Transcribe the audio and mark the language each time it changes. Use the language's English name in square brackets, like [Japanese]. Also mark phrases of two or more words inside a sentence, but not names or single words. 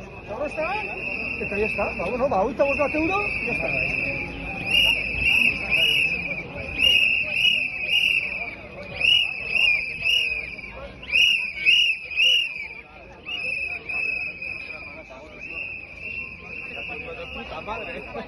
[Spanish] Zorrozta, eta ya está. [Basque] Ba, bueno, ba, 25 euro, [Spanish] ya está. Puta madre.